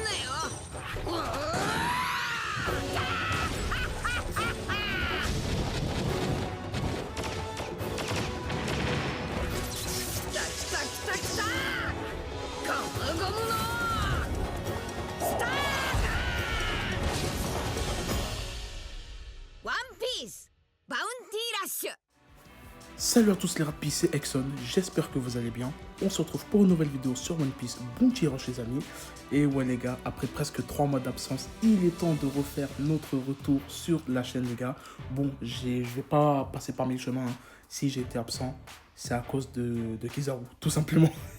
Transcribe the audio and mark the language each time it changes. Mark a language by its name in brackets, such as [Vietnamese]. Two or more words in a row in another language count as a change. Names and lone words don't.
[Japanese] うわゴムゴムのスターワンピースバウンティーラッシュ。 [French] Salut à tous les rapides, c'est Exxon, j'espère que vous allez bien. On se retrouve pour une nouvelle vidéo sur One Piece, bon tirage les amis. Et ouais les gars, après presque 3 mois d'absence, il est temps de refaire notre retour sur la chaîne les gars. Bon, je vais pas passer par mille chemins, hein. Si j'ai été absent, c'est à cause de Kizaru, tout simplement.